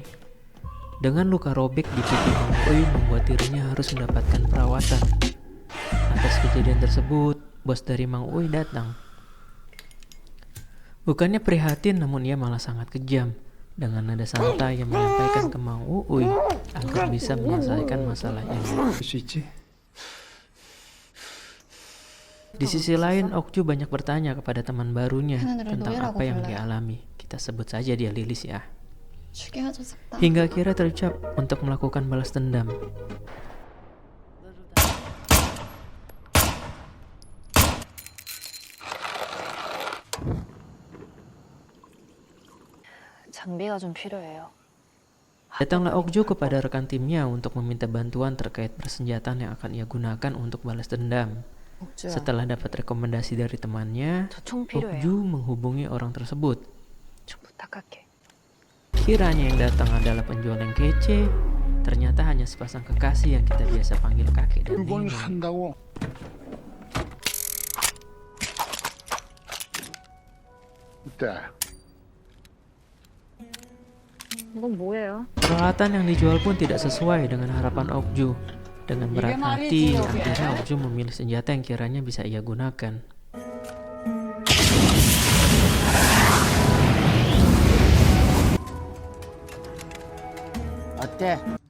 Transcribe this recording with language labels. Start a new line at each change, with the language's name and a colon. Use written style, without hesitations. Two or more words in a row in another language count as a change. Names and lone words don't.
Indonesian: Dengan luka robek di pipi Mang Uui membuat dirinya harus mendapatkan perawatan. Atas kejadian tersebut, bos dari Mang Uui datang. Bukannya prihatin, namun ia malah sangat kejam. Dengan nada santai yang menyampaikan ke Mang Uui agar bisa menyelesaikan masalah ini.
Korean: 수 있지?
Indonesian: Di sisi lain, Ok-ju banyak bertanya kepada teman barunya tentang apa yang dialami. Kita sebut saja dia Lilis ya.
Korean: 죽여줘 싹다.
Indonesian: Hingga akhirnya terucap untuk melakukan balas dendam.
Korean: 장비가 좀 필요해요.
Indonesian: Datanglah Ok-ju kepada rekan timnya untuk meminta bantuan terkait persenjataan yang akan ia gunakan untuk balas dendam.
Korean: 옥주야,
Indonesian: Setelah dapat rekomendasi dari temannya,
Korean: 저 총 필요해요.
Indonesian: Ok-ju menghubungi orang tersebut.
Korean: 좀 부탁할게.
Indonesian: Kiranya yang datang adalah penjual yang kece, Ternyata hanya sepasang kekasih yang kita biasa panggil kakek dan
Korean: 물건을
Indonesian: nenek.
Korean: 산다고. 어때? 이건 뭐예요?
Indonesian: Peralatan yang dijual pun tidak sesuai dengan harapan Okju. Dengan berat hati, akhirnya Okju memilih senjata yang kiranya bisa ia gunakan.
Korean: 어때?